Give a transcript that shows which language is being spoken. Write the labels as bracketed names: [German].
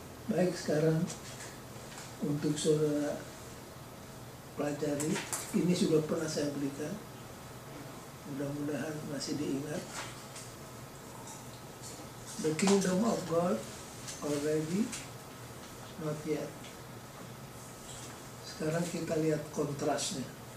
[Indonesian] Baik, sekarang untuk saudara pelajari, ini sudah pernah saya berikan, mudah-mudahan masih diingat. [English] The kingdom of God already, not yet. [Indonesian] Sekarang kita lihat kontrasnya.